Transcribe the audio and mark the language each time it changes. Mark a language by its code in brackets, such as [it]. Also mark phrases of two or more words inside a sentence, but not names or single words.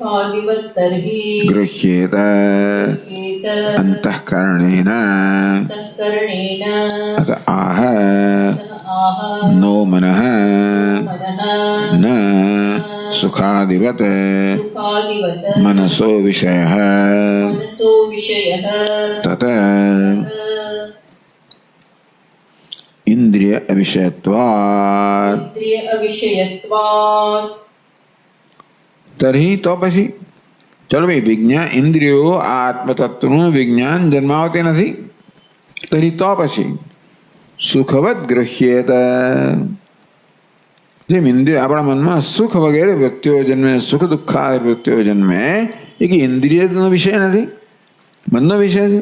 [sa] ગૃહ્યેત અંતઃકરણેન અત આહ નો મનઃ ન સુખાદિવત મનસો વિષયઃ તત इंद्रिय अविषयत्वात् तर्हि तो [gu] પછી ચલો ભાઈ વિજ્ઞાન ઇન્દ્રિયો આત્મતત્વનું વિજ્ઞાન જન્માવતી નથી. તરી તો પછી [sa] સુખવત ગૃહ્યેત [gu] જેમ ઇન્દ્રિય આપણા મનમાં સુખ વગેરે વૃત્તિઓ જન્મે, સુખ દુઃખાદિ વૃત્તિઓ જન્મે એ કે ઇન્દ્રિયનો વિષય નથી, મનનો વિષય છે.